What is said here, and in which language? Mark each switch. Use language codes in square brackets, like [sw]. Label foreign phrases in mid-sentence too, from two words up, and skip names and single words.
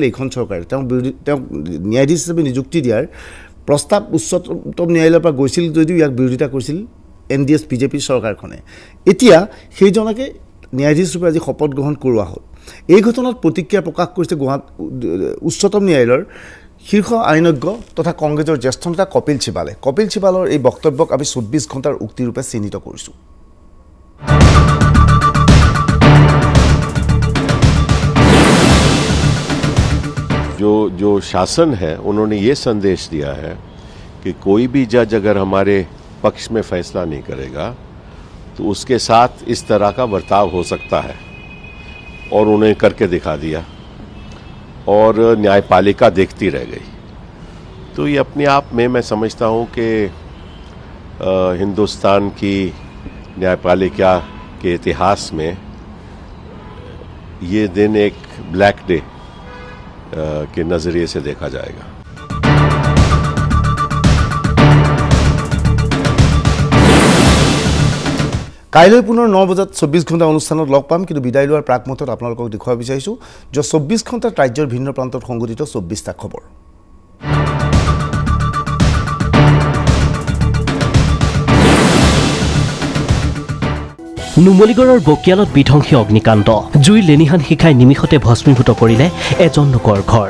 [as] এইখন চৰকাৰে তেওঁ ন্যায়াধীশ হিচাপে নিযুক্তি দিয়াৰ প্ৰস্তাৱ উচ্চতম ন্যায়ালয়ৰ পৰা গৈছিল যদিও ইয়াক বিৰোধিতা কৰিছিল NDS বিজেপি চৰকাৰখনে এতিয়া সেইজনকে ন্যায়াধীশ ৰূপে আজি শপত গ্ৰহণ কৰোৱা হ'ল এই ঘটনাত প্ৰতিক্ৰিয়া প্ৰকাশ কৰিছে উচ্চতম ন্যায়ালয়ৰ শীৰ্ষ আইনজ্ঞ তথা কংগ্ৰেছৰ জ্যেষ্ঠ নেতা কপিল চিবালৰ এই বক্তব্যক আমি 24 ঘণ্টাৰ উক্তি ৰূপে চিহ্নিত কৰিছোঁ [hi] जो शासन है उन्होंने ये संदेश दिया है कि कोई भी जज अगर हमारे पक्ष में फैसला नहीं करेगा तो उसके साथ इस तरह का बर्ताव हो सकता है और उन्हें करके दिखा दिया और न्यायपालिका देखती रह गई तो ये अपने आप में मैं समझता हूँ कि हिंदुस्तान की न्यायपालिका के इतिहास में ये दिन एक [en] black day [hi] के नजरिए से देखा जाएगा [as] কাইলৈ পুনৰ 9 বজাত 24 ঘণ্টা অনুষ্ঠানত লগ পাম কিন্তু বিদায় লোৱাৰ প্ৰাকমুহূৰ্তত আপোনালোকক দেখুৱাব বিচাৰিছোঁ যে 24 ঘণ্টাত ৰাজ্যৰ ভিন্ন প্ৰান্তত সংঘটিত 24টা খবৰ নুমলীগড়ৰ বকিয়ালত বিধ্বংসী অগ্নিকাণ্ড জুই লেনিহান শিখাই নিমিষতে ভস্মীভূত কৰিলে এজন লোকৰ ঘৰ